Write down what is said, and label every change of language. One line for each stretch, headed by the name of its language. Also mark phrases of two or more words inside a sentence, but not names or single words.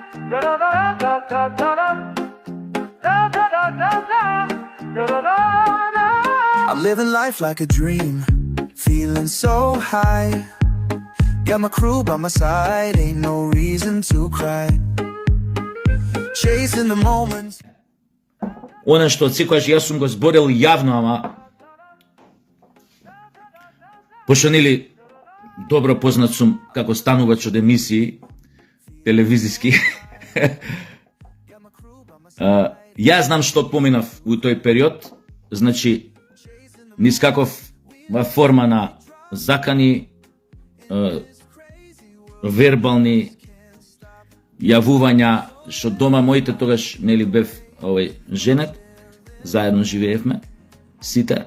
English: I'm living life like a dream, feeling so high. Got my crew by my side, ain't no reason to cry. Chasing the moments.
Macedonian: Она што секогаш јас сум го зборил јавно, ама пошто нели добро познат сум како станувач од емисии телевизиски. Јас знам што поминав у тој период, значи нискаков во форма на закани, вербални јавувања, што дома моите тогаш нели бев женет, заедно живеевме сите.